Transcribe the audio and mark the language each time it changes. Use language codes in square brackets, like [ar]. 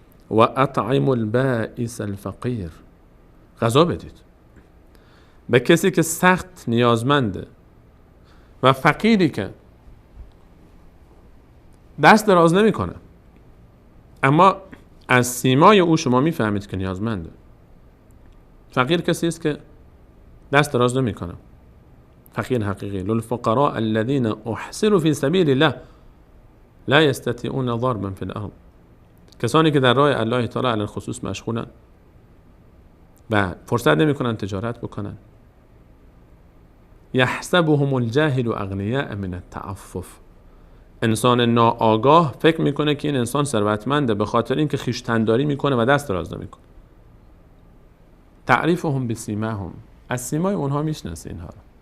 [ar] و اطعموا البائس الفقیر، [fa] غذا بدید به کسی که سخت نیازمنده و فقیری که دست دراز نمیکنه، اما از سیمای او شما میفهمید که نیازمنده. فقیر کسی است که دست دراز نمیکنه، فقیر حقیقی. [ar] للفقراء الذين احصروا في سبيل الله لا يستطيعون ضربا في الارض، [fa] کسانی که در راه الله تعالی علی الخصوص مشغولن و فرصت نمیکنن تجارت بکنن. [ar] یحسبهم الجاهل اغنیاء من التعفف، [fa] انسان ناآگاه فکر میکنه که این انسان ثروتمنده به خاطر اینکه خویشتنداری میکنه و دست دراز نمیکنه. [ar] تعریفهم بسیماهم، [fa] از سیمای اونها میشناسه اینها رو.